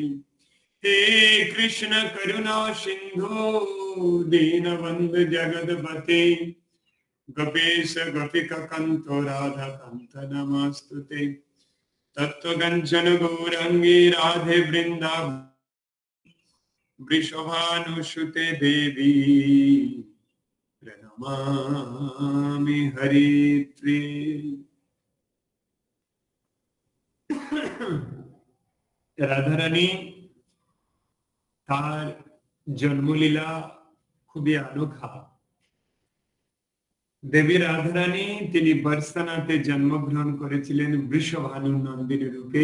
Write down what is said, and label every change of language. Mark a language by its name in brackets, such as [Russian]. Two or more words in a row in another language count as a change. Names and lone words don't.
[Sanskrit] हे कृष्ण करुणा सिंधु दीनबंधु जगदपते, गोपेश गोपिका कांतो राधा कांत नमस्तुते। तत्व कंचन गौरंगी राधे वृंदावन वृषभानुसुते देवी प्रणमामि हरिप्रिय। [Bangla] রাধারানী তার জন্মলীলা খুবই অনোখা। দেবী রাধারানী তিনি বর্ষানাতে জন্মগ্রহণ করেছিলেন বৃষভানু নন্দিনী রূপে।